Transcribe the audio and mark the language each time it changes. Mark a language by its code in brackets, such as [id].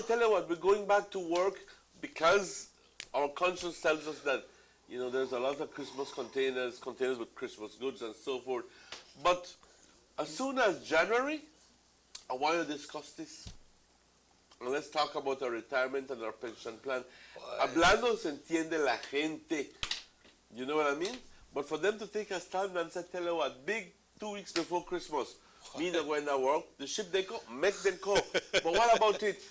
[en] say, tell you what, we're going back to work because our conscience tells us that, you know, there's a lot of Christmas containers with Christmas goods and so forth. But as soon as January, I want to discuss this. And let's talk about our retirement and our pension plan. [es] Hablando se entiende la gente. [en] You know what I mean? But for them to take a stand and say, tell you what, big 2 weeks before Christmas, me not going to work, the ship they go, make them go. But what about it?